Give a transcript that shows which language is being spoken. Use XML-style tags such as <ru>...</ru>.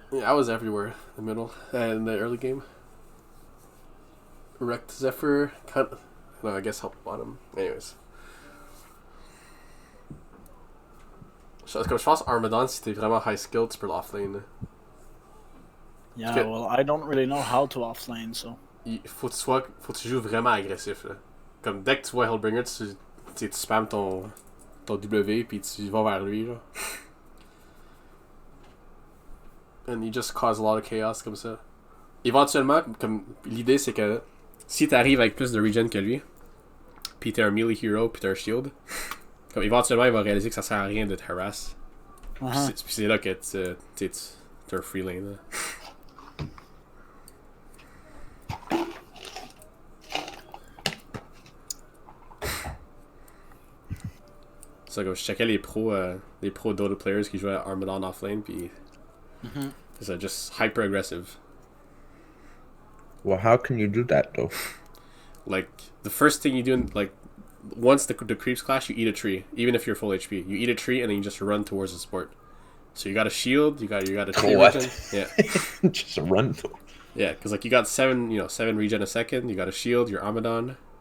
<en>Yeah, I was everywhere in the middle, in the early game. Wrecked Zephyr, no, I guess helped bottom. Anyways.</en> <fr>Comme je pense Armadan, si t'es vraiment</fr> <en>high skilled,</en> <fr>tu peux l'offlane.</fr> <en>Yeah, well, I don't really know how to offlane, so...</en> <fr>Faut que tu joues vraiment agressif, là. Comme dès que tu vois Hellbringer, tu spams ton W, puis tu vas vers lui, genre.</fr> <en>And you just cause a lot of chaos</en> <fr>comme ça. Éventuellement, comme l'idée c'est que si t'arrives avec plus de regen que lui, puis t'es un melee hero, puis t'as un shield, comme éventuellement il va réaliser que ça sert à rien de te harass. Puis c'est là que t'es un free lane, là. C'est comme je checkais les pros Dota players qui jouaient à Armadan offlane, puis c'est ça,</fr> <en>just hyper aggressive. Well, how can you do that though? Like the first thing you do, like once the creeps clash, you eat a tree, even if you're full HP. You eat a tree and then you just run towards the support. So you got a shield, you got a tree regen. Yeah, Just run. yeah, because like you got 7 regen a second. You got a shield, your Armadan.</en>